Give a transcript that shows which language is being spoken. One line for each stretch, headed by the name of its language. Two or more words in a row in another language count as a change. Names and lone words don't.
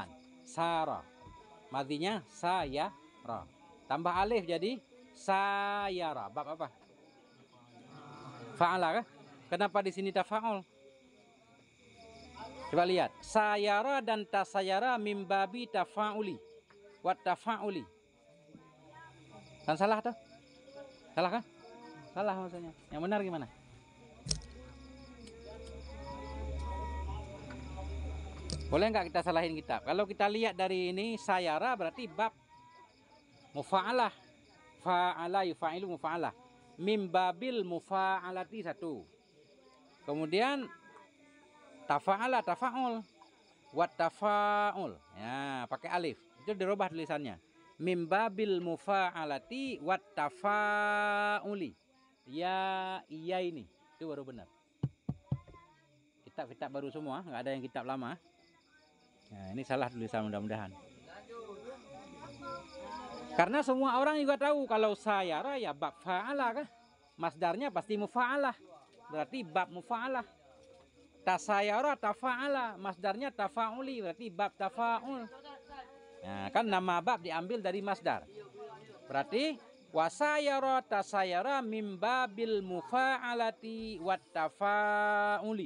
Indonesian: Sara. Madinya sayara. Tambah alif jadi sayara. Bab apa? Fa'ala kah? Kenapa di sini tafa'ul? Coba lihat. Sayara dan tasayara
Arabic: من باب التفاعل. والتفاعل.
Indonesian: Kan salah tuh? Salah kan? Salah maksudnya. Yang benar gimana? Boleh nggak kita salahin kitab? Kalau kita lihat dari ini sayara berarti bab mufa'alah.
Arabic: فاعل يفاعل مفاعلة. من باب المفاعلة satu.
Indonesian: Kemudian
Arabic: تفاعل تفاعل. والتفاعل.
Indonesian: Ya, pakai alif. Itu dirubah tulisannya.
Arabic: من باب المفاعلة والتفاعل.
Indonesian: Ya, iya ini. Itu baru benar. Kitab-kitab baru semua, nggak ada yang kitab lama. Nah, ini salah tulisan mudah-mudahan. Karena semua orang juga tahu kalau sayara ya bab fa'ala kah? Masdarnya pasti mufa'alah. Berarti bab mufa'alah.
Arabic: تساير تفاعل,
Indonesian: masdarnya tafa'uli, berarti bab tafa'ul. Nah, kan nama bab diambil dari masdar. Berarti
Arabic: وساير تساير من باب المفاعلة والتفاعل.